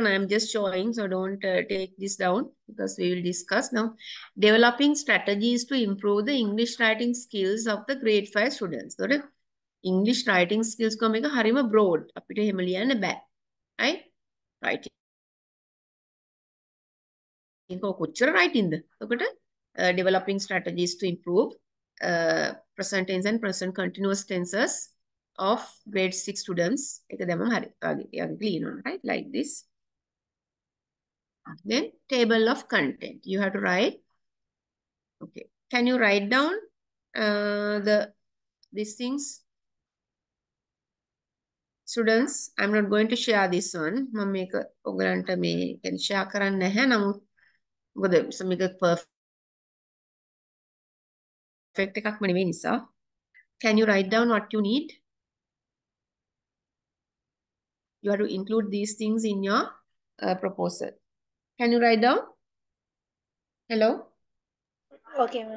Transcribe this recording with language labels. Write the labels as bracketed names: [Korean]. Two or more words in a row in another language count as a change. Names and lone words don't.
[English] I am just showing. So don't take this down because we will discuss now. Developing strategies to improve the English writing skills of the grade 5 students. So English writing skills [Sinhala] කෝ මේක හරිම [English] broad. [Sinhala] අපිට හැම ලියන්න බෑ. [English] Right? Writing. [Sinhala] කොච්චර writing ද? [English] එතකොට developing strategies to improve present tense and present continuous tenses of grade 6 students. Right? Like this. Then table of content. You have to write. Okay. Can you write down these things? Students, I'm not going to share this one. [Sinhala] මම මේක ඔයගලන්ට මේ කියන්නේ share කරන්න නැහැ. නමුත් මොකද මේක perfect එකක්ම නෙවෙයි නිසා. [English] Can you write down what you need? You have to include these things in your proposal. Can you write down? Hello? Okay, ma'am.